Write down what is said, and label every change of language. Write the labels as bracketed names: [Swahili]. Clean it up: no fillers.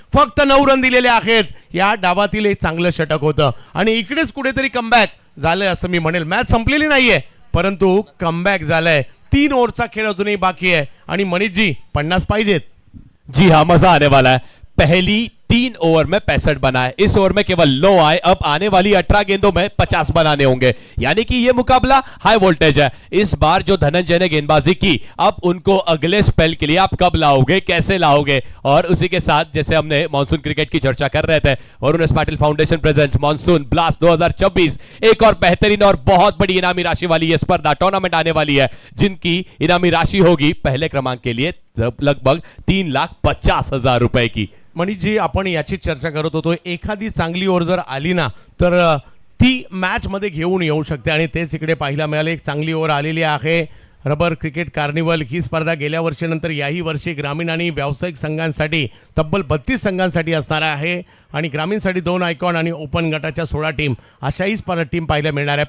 [Marathi] फक्त 9 रन दिलेले आहेत. या डावातील एक चांगलं षटक होतं आणि इकडेच कुठेतरी कमबॅक झालंय असं मी म्हणेल. मॅच संपलेली नाहीये परंतु कमबॅक झालंय. 3 ओव्हरचा खेळ अजूनही बाकी आहे आणि मनीषजी 50 पाहिजेत. [Hindi] जी हाँ, मजा आने वाला है. पहली 3 ओवर में 65 बनाए, इस ओवर में केवल 9 आए. अब आने वाली 18 गेंदों में 50 बनाने होंगे, यानी कि यह मुकाबला हाई वोल्टेज है. इस बार जो धनंजय ने गेंदबाजी की, अब उनको अगले स्पेल के लिए आप कब लाओगे, कैसे लाओगे. और उसी के साथ जैसे हमने मॉनसून क्रिकेट की चर्चा कर रहे थे, Varun S Patil foundation presents monsoon blast 2024, एक और बेहतरीन और बहुत बड़ी इनामी राशि वाली यह स्पर्धा टूर्नामेंट आने वाली है, जिनकी इनामी राशि होगी पहले क्रमांक के लिए लगभग 3,50,000 रुपए की. [Marathi] मनीषजी, आपण याची चर्चा करत होतो. एखादी चांगली ओव्हर जर आली ना तर ती मॅच मध्ये घेऊन येऊ शकते आणि तेच इकडे पाहायला मिळाले. एक चांगली ओव्हर आलेली आहे. रबर क्रिकेट कार्निवल ही स्पर्धा गेल्या वर्षीनंतर याही वर्षी ग्रामीण आणि व्यावसायिक संघांसाठी तब्बल 32 संघांसाठी असणार आहे आणि ग्रामीणसाठी 2 आयकॉन आणि ओपन गटाच्या 16 टीम अशाही टीम पाहायला मिळणार आहे.